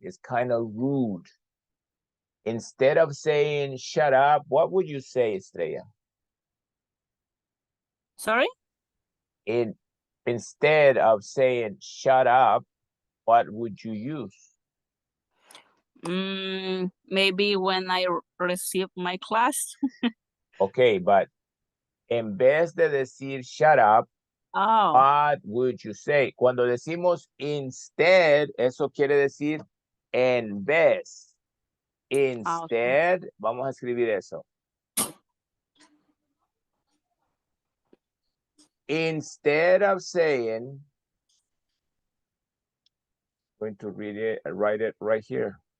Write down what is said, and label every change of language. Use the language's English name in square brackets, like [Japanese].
[English] It's kind of rude. Instead of saying shut up, what would you say, Estrella? Sorry? Instead of saying shut up, what would you use? Maybe when I receive my class. Okay, but [Spanish] en vez de decir [English] shut up, Oh. What would you say? [Spanish] Cuando decimos instead, eso quiere decir en vez. Instead, vamos a escribir eso. [English] Instead of saying, I'm going to read it, write it right here.